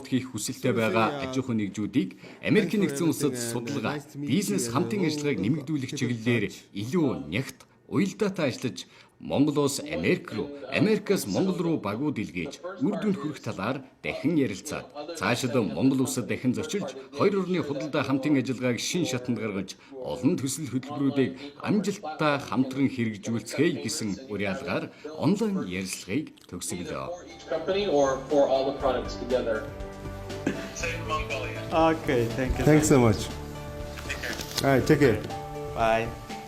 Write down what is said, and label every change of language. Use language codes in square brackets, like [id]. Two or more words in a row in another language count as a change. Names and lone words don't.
[mn] хийх хүсэлтэй байгаа аж ахуй нэгжүүдийг Америкийн нэгдсэн улсад судалгаа, бизнес хамтын ажиллагааг нэмэгдүүлэх чиглэлээр илүү нягт уялдаатай ажиллаж Монгол улс Америк руу, Америкаас Монгол руу багууд илгээж үр дүнд хүрэх талаар дахин ярилцаад цаашид Монгол улсад дахин зочилж 2 орны худалдаа хамтын ажиллагааг шин шатанд гаргаж олон төсөл хөтөлбөрүүдийг амжилттай хамтран хэрэгжүүлцгээе гэсэн уриалгаар онлайн ярилцлагыг төгсгөлөө. [en] Okay, thank you. Thanks so much. All right, take care. Bye.